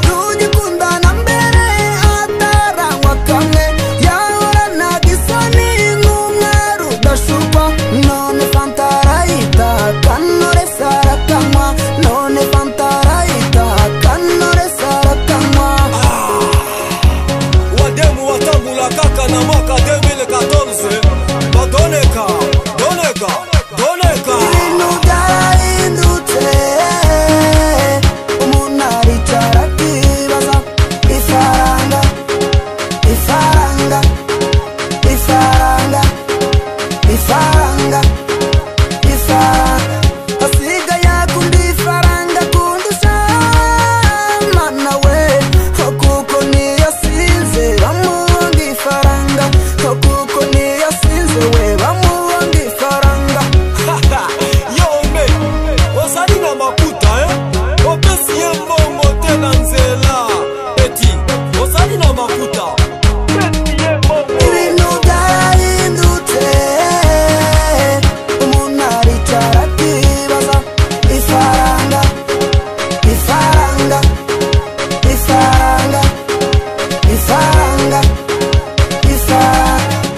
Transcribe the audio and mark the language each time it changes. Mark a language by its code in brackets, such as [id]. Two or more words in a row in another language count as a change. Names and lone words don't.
[rw] Tugikundana mbere ataranywa kamwe, yahoranaga isoni nk'umwari udashukwa. None fanta arayitaha, Knowless arakanywa. None fanta arayitaha, Knowless arakanywa. [sw] Ah. Wademu watambula kaka na mwaka deux mille quatorze. Badoneka, doneka, doneka. [rw] Ibintu byarahindutse. Umuntu aricara akibaza, ifaranga, ifaranga, ifaranga, ifaranga, ifaranga. Asigaye akunda ifaranga kundusha, mana we. Kuko niyo sinze, bamuhunga ifaranga. Kuko niyo sinze, we, bamuhunga ifaranga. [ln] Yo, me, ozali na makuta, eh? Opesi ye mbongo te na nzela. Eti, ozali na makuta. Opesi ye mbongo. [rw] Ibintu byarahindutse. Umuntu aricara akibaza, ifaranga, ifaranga, ifaranga, ifaranga, ifaranga.